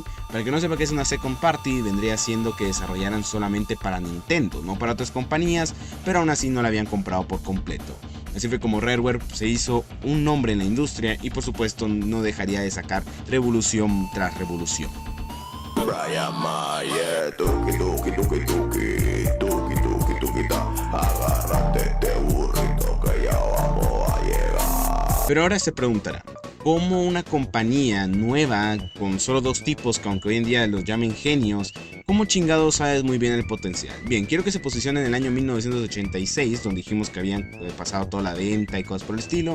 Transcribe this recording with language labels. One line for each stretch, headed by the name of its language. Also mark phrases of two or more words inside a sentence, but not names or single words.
Spanish: Para el que no sepa qué es una
English: Second Party,
Spanish: vendría siendo que desarrollaran solamente para Nintendo, no para otras compañías, pero aún así no la habían comprado por completo. Así fue como Rareware se hizo un nombre en la industria y por supuesto no dejaría de sacar revolución tras revolución. Brian Mayer, tuki tuki tuki tuki, tuki tuki tuki ta, agárrate este burrito que ya vamos a llegar. Pero ahora se preguntará, ¿cómo una compañía nueva con solo dos tipos, que aunque hoy en día los llamen genios, cómo chingados sabes muy bien el potencial? Bien, quiero que se posicione en el año 1986, donde dijimos que habían pasado toda la venta y cosas por el estilo.